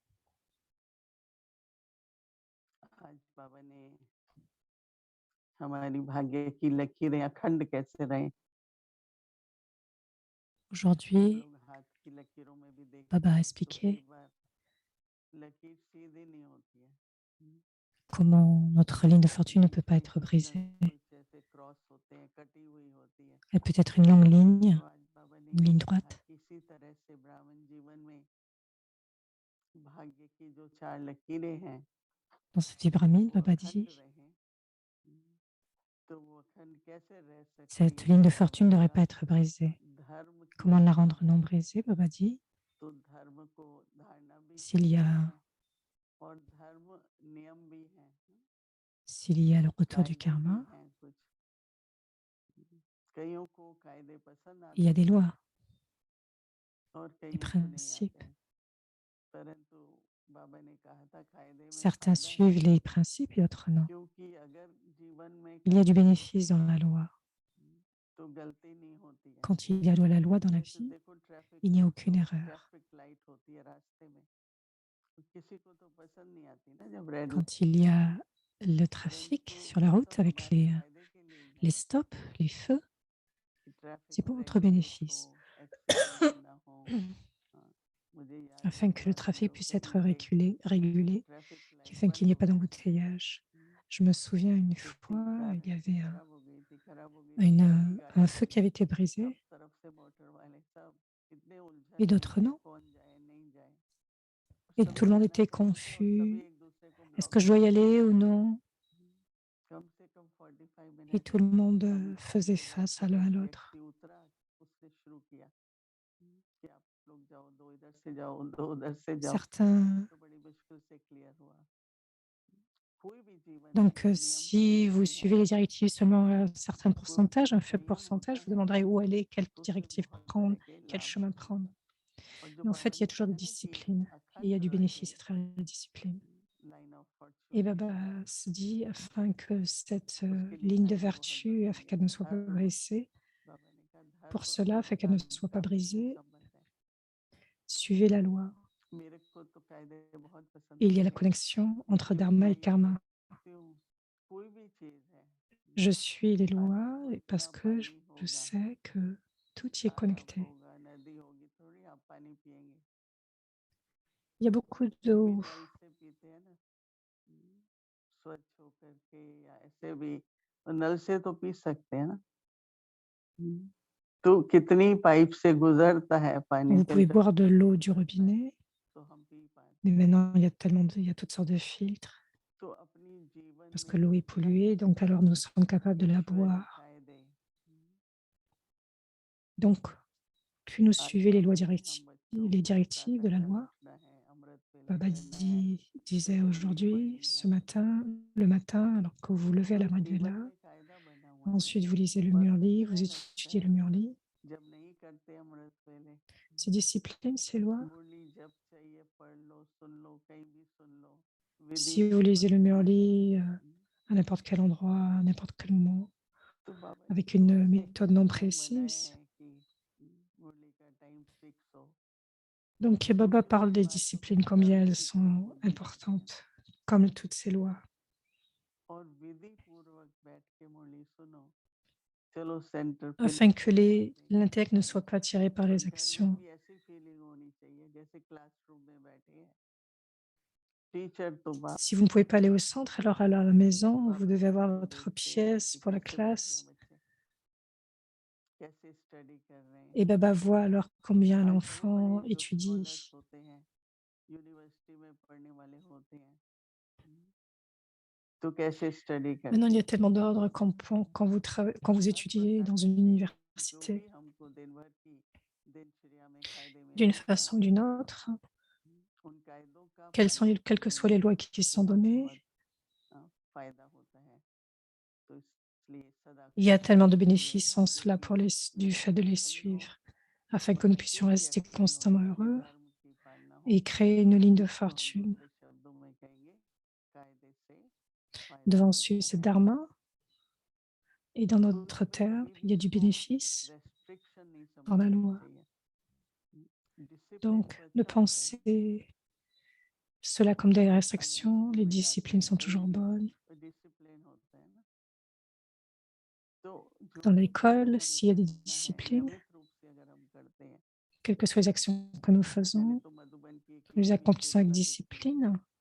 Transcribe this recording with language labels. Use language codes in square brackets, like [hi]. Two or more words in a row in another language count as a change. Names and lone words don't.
[hi] आज बाबा ने हमारी भाग्य की लकीरें अखंड कैसे रहें, हम [fr] Aujourd'hui, [hi] लोग हाथ की लकीरों में भी देखते [fr] Baba a [hi] हैं तो कई [fr] expliqué [hi] बार लकीर सीधी नहीं होती है। [fr] comment notre ligne de fortune ne peut pas être [hi] कुछ न [fr] brisée. [hi] कुछ ऐसे क्रॉस होते हैं, कटी हुई होती है। [fr] Elle peut être une longue ligne, [hi] तो आज बाबा ने [fr] une [hi] ये [fr] ligne [hi] कहा [fr] droite. [hi] कि इसी तरह से ब्राह्मण जीवन में भाग्य की जो 4 लकीरें हैं [fr] Dans cette vie brahmine, [hi] वो [fr] Baba [hi] अखंड [fr] dit, [hi] रहें। तो वो अखंड कैसे रह सकती [fr] cette [hi] हैं? [fr] ligne de [hi] बाबा [fr] fortune [hi] ने [fr] ne devrait [hi] कहा [fr] pas être brisée. [hi] धर्म की [fr] Comment la [hi] रक्षा [fr] rendre non brisée, Baba dit, [hi] तो धर्म को धारना भी [fr] s'il y [hi] चाहिए [fr] a, [hi] है और धर्म नियम भी है, [fr] s'il y a le retour du [hi] कायदे भी [fr] karma, [hi] हैं कुछ। कईयों को कायदे पसंद [fr] il y a [hi] आते [fr] des [hi] हैं [fr] lois, [hi] और [fr] des [hi] कईयों को नहीं आते [fr] principes. [hi] हैं, परंतु बाबा ने कहा था कायदे में [fr] Certains [hi] फायदा है, [fr] suivent les principes et d'autres non. [hi] क्योंकि अगर जीवन में [fr] Il y a du [hi] कायदे [fr] bénéfice [hi] होते [fr] dans [hi] हैं [fr] la loi. [hi] तो गलती नहीं होती है। [fr] Quand il y a la loi dans la [hi] जैसे [fr] vie, [hi] देखो ट्रैफिक [fr] il n'y a [hi] में [fr] aucune [hi] तो [fr] erreur. [en] traffic light [hi] होती है रास्ते में, तो किसी को तो पसंद नहीं आती ना जब रेड [fr] Quand il y a le trafic [hi] परंतु [fr] sur la [hi] वो [fr] route [hi] सब [fr] avec [hi] हमारे फायदे के लिए ही है [fr] les stops, les feux, [hi] कि ट्रैफिक [fr] c'est pour votre [hi] रेगुलेट हो, [fr] bénéfice, [hi] एक्सीडेंट ना हो। हाँ, मुझे याद है [fr] afin [hi] एक [fr] que le [hi] बार हम [fr] trafic [hi] लोग [fr] puisse être [hi] कहीं गए [fr] régulé, [en] traffic light [fr] afin qu'il [hi] बंद [fr] n'y ait [hi] हो [fr] pas [hi] गया। [fr] d'embouteillage. Je me souviens une [hi] किसी [fr] fois, [hi] कार [fr] il y avait [hi] खराब हो गई थी सबकी [fr] un [hi] गाड़ी [fr] feu [hi] में, [fr] qui avait été [hi] सब [fr] brisé [hi] तरफ से मोटर वाले सब इतने उलझन [fr] et [hi] में [fr] d'autres [hi] कि [fr] non. [hi] कौन जाए नहीं जाए, [fr] Et [hi] सभी [fr] tout le monde [hi] जाना [fr] était [hi] चाहते थे और सभी [fr] confus. [hi] एक दूसरे को [fr] Est-ce [hi] ब्लॉक [fr] que je [hi] कर [fr] dois y [hi] रहे थे। [fr] aller ou non? [hi] कम से कम 45 [fr] Et [hi] मिनट [fr] tout le monde [hi] हम [fr] faisait [hi] के बाद [fr] face à [hi] फिर [fr] l'un à [hi] एक [fr] l'autre. [hi] व्यक्ति उतरा, उसने शुरू किया कि आप लोग जाओ, दो इधर से जाओ, दो उधर से जाओ, [fr] Certains. [hi] तो बड़ी मुश्किल से क्लियर हुआ। कोई भी जीवन में [fr] Donc, [hi] नियम से [fr] si vous [hi] नहीं है, [fr] suivez les directives seulement à un certain [hi] कोई [fr] pourcentage, un faible [hi] संयम [fr] pourcentage, [hi] होता [fr] vous [hi] है [fr] demanderez où aller, quelle [hi] तो उससे [fr] directive [hi] बहुत [fr] prendre, [hi] तरह के [fr] quel [hi] लाभ [fr] chemin [hi] होते हैं। [fr] prendre. [hi] और जो [fr] Mais en [hi] बाबा [fr] fait, il y a [hi] ने [fr] toujours [hi] कहा [fr] de [hi] है ना कि [fr] discipline. Et il y a [hi] अखंड [fr] du [hi] रहे [fr] bénéfice à travers la discipline. [en] line of [fr] Et [hi] फॉर्चून, [fr] Baba se dit, afin que cette [hi] उसके लिए [fr] ligne de [hi] कायदे बहुत [fr] vertu, afin [hi] जरूरी [fr] qu'elle [hi] है। [fr] ne soit pas [hi] धर्म, [fr] brisée, [hi] बाबा ने कहा [fr] pour [hi] धर्म [fr] cela, [hi] और [fr] afin qu'elle ne soit pas [hi] धार्मिकता में [fr] brisée, [hi] संबंध है। [fr] suivez la loi. [hi] मेरे को तो कायदे बहुत पसंद [fr] Et il y a [hi] आते [fr] la [hi] हैं [fr] connexion entre [hi] क्योंकि [fr] dharma et karma. [hi] क्यों कोई भी चीज है, [fr] Je suis les [hi] आज [fr] lois [hi] देखो [fr] parce [hi] इतना [fr] que [hi] पानी [fr] je [hi] होगा, [fr] sais que tout y est [hi] तालाब [fr] connecté. [hi] होगा, नदी होगी, थोड़ी आप पानी पिएंगे, [fr] Il y a beaucoup [hi] फिर भी [fr] d'eau. [hi] नल से पीते हैं ना, स्वच्छ होकर के या ऐसे भी, तो नल से तो पी सकते हैं ना। तो कितनी पाइप से गुजरता है पानी [fr] Vous [hi] चल [fr] pouvez [hi] कर [fr] boire de [hi] के [fr] l'eau du [hi] गुजरता है, [fr] robinet, [hi] तो हम पी [fr] mais [hi] पाते हैं। [fr] maintenant il y a toutes sortes de filtres [hi] तो अपनी जीवन [fr] parce que [hi] में [fr] l'eau est polluée, donc alors nous sommes capables de la [hi] ईश्वरी [fr] boire. [hi] कायदे, [fr] Donc, plus nous [hi] आज [fr] suivez [hi] बाबा ने हम बच्चों [fr] les [hi] को [fr] directives [hi] प्रातः [fr] de la [hi] काल [fr] loi, [hi] उठना है, अमृत वेला [fr] Baba [hi] करना है, [fr] disait [hi] चौपड़ी [fr] aujourd'hui, [hi] पढ़नी [fr] ce [hi] है, [fr] matin, le matin, alors que vous vous levez à [hi] तो [fr] la [hi] जीवन [fr] Madhvela, [hi] में कायदा बना हुआ है ना। [fr] ensuite vous lisez le [hi] पर [fr] Murli, vous [hi] अच्छा लगता [fr] étudiez [hi] है [fr] le Murli. [hi] जब नहीं करते अमृत वेले, [fr] Ces disciplines, ces lois, [hi] मुरली जब चाहिए पढ़ लो, सुन लो, कहीं भी सुन लो, विधि [fr] si vous lisez [hi] पूर्वक [fr] le [hi] सुने। [fr] Murli à n'importe quel endroit, à n'importe quel moment, [hi] तो बाबा ने [fr] avec [hi] तो [fr] une [hi] ऐसे [fr] méthode non [hi] नियम बनाए [fr] précise. [hi] हैं कि मुरली का [en] time fix [hi] हो, [fr] Donc, Baba [hi] छोटी [fr] parle [hi] छोटी [fr] des [hi] बातों के [fr] disciplines, combien [hi] कारण [fr] elles [hi] कितने [fr] sont [hi] पुण्य बनते हैं, [fr] importantes, comme toutes ces lois. [hi] और विधि पूर्वक बैठ के मुरली सुनो, चलो सेंटर पे [fr] Afin que [hi] नहीं जाते, [fr] l'intellect ne soit pas tiré par [hi] पर [fr] les [hi] घर में [fr] actions. [hi] भी ऐसी फीलिंग होनी चाहिए जैसे क्लासरूम में बैठे हैं, टीचर तो [fr] Si vous ne pouvez pas aller au centre, alors à la maison, vous [hi] बाबा [fr] devez [hi] जी [fr] avoir [hi] को [fr] votre [hi] देखते हैं [fr] pièce [hi] कि [fr] pour la [hi] कैसे बैठे हैं [fr] classe. [hi] बच्चे, कैसे स्टडी कर रहे हैं। [fr] Et Baba voit alors combien [hi] आज बड़े बड़े [fr] l'enfant [hi] जो स्कॉलर्स [fr] étudie. [hi] होते हैं, यूनिवर्सिटी में पढ़ने वाले होते हैं, तो कैसे स्टडी [fr] Maintenant, il [hi] करते [fr] y a [hi] हैं। [fr] tellement d'ordres quand vous [hi] हर [fr] étudiez [hi] प्रकार [fr] dans une [hi] से जो [fr] université [hi] भी हमको दिन भर की दिनचर्या में कायदे [fr] d'une [hi] मिलते हैं, [fr] façon ou d'une autre, [hi] उन कायदों का [fr] quelles [hi] पालन [fr] que [hi] करने [fr] soient les [hi] में [fr] lois qui sont [hi] बहुत [fr] données, [hi] बहुत फायदा होता है। तो इसलिए सदा [fr] il y a [hi] खुश [fr] tellement de [hi] रहने की और [fr] bénéfices en [hi] भाग्य [fr] cela [hi] की [fr] du fait de [hi] लकीरें [fr] les [hi] अखंड हो, [fr] suivre, afin que nous puissions [hi] एक ही [fr] rester [hi] एक्सचेंज [fr] constamment [hi] होता है कि [fr] heureux [hi] धर्म की पालना हो, [fr] et créer une ligne de [hi] तो हम [fr] fortune. [hi] दूसरे शब्दों में कहेंगे कायदे से फायदा [fr] Devant suivre [hi] होता [fr] ce [hi] है। [fr] dharma, et dans [hi] तो [fr] notre [hi] इसमें [fr] terme, [hi] कभी [fr] il [hi] भी [fr] y a du [hi] इसको [fr] bénéfice [hi] रेस्ट्रिक्शन नहीं [fr] dans la [hi] समझना [fr] loi. [hi] चाहिए, [fr] Donc, ne pensez cela comme des restrictions. Les disciplines sont toujours bonnes. Dans l'école, s'il y a des disciplines, quelles que soient les actions que nous faisons, nous les accomplissons avec discipline.